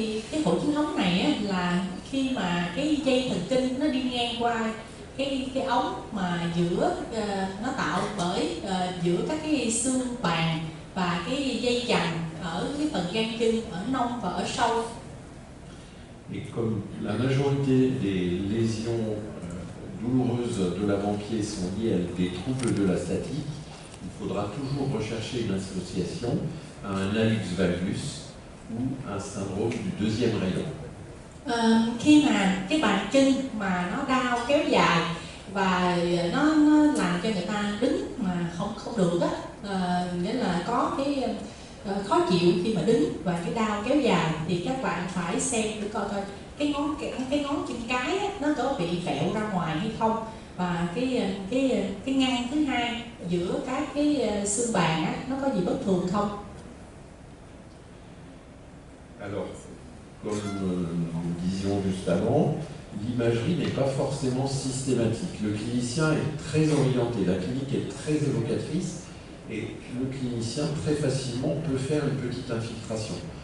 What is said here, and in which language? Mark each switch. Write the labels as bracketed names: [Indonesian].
[Vietnamese] Cái hội chứng ống này á, là khi mà cái dây thần kinh nó đi ngang qua cái ống mà giữa nó tạo bởi giữa các cái xương bàn và cái dây chằng ở cái phần gan chân, ở nông và ở sâu. [French] Et comme la majorité des lésions douloureuses de l'avant-pied sont liées à des troubles de la statique, il faudra toujours rechercher une association à un hallux valgus ou un syndrome du deuxième rayon. [Vietnamese] Khi mà cái bàn chân mà nó đau kéo dài và nó làm cho người ta đứng mà không được á, nghĩa là có cái khó chịu khi mà đứng và cái đau kéo dài, thì các bạn phải xem để coi coi cái ngón chân cái á, nó có bị vẹo ra ngoài hay không, và cái ngăn thứ hai giữa các cái xương bàn á, nó có gì bất thường không. [French] Alors, comme nous disions juste avant, l'imagerie n'est pas forcément systématique. Le clinicien est très orienté, la clinique est très évocatrice, et le clinicien très facilement peut faire une petite infiltration.